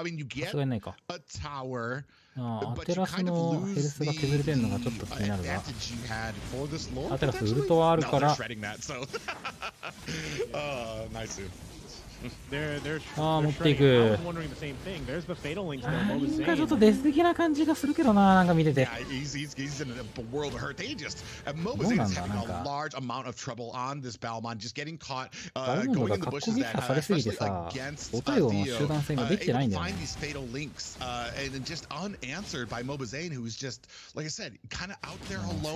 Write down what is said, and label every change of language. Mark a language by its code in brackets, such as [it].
[en] I mean, you get a tower, but you kind of lose the advantage you had for this Lord. No, they're shredding that. So, nice. They're [ja] 持っていく [en] wondering the same thing. There's the fatal links. [ja] なんかちょっとデス的な感じがするけどな、なんか見てて [en] he's in a world of hurt. They just Mobazane is having a large amount of trouble on this Balmon, just getting caught going in the bushes that especially against Theo. Find these fatal links and just unanswered by Mobazane, who's just, like I said, kind of out there alone.